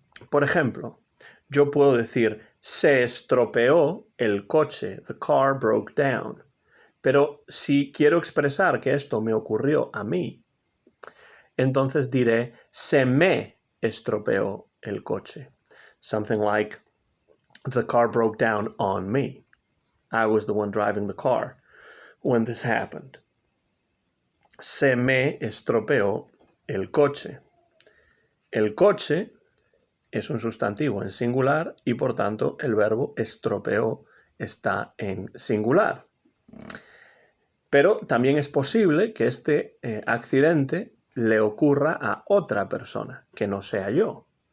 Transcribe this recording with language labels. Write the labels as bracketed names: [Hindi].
[Spanish] Por ejemplo, yo puedo decir, se estropeó el coche, [English] the car broke down. [Spanish] Pero si quiero expresar que esto me ocurrió a mí, entonces diré se me estropeó el coche. [English] Something like the car broke down on me. I was the one driving the car when this happened. [Spanish] Se me estropeó el coche. El coche es un sustantivo en singular y por tanto el verbo estropeó está en singular. Pero también es posible que este accidente le ocurra a otra persona, que no sea yo.